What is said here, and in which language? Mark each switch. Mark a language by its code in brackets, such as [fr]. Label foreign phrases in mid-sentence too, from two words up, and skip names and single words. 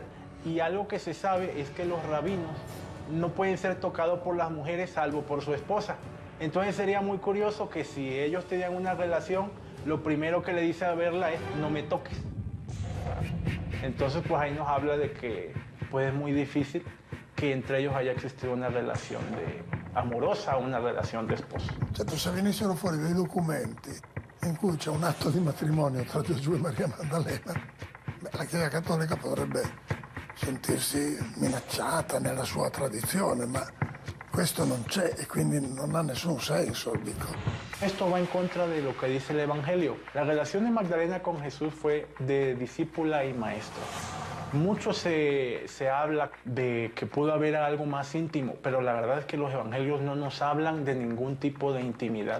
[es] Y algo que se sabe es que los rabinos no pueden ser tocados por las mujeres salvo por su esposa. Entonces sería muy curioso que si ellos tenían una relación, lo primero que le dice a verla es no me toques. Entonces pues ahí nos habla de que pues es muy difícil que entre ellos haya existido una relación amorosa o una [it] relazione di sposo. Certo, se venissero fuori dei documenti in cui c'è un atto di matrimonio tra Gesù e Maria Maddalena, la Chiesa Cattolica potrebbe sentirsi minacciata nella sua tradizione, ma questo non c'è e quindi non ha nessun senso, dico. [es] Esto va en contra de lo que dice el Evangelio. La relación de Magdalena con Jesús fue de discípula y maestro. Mucho se habla de que pudo haber algo más íntimo, pero la verdad es que los evangelios no nos hablan de ningún tipo de intimidad.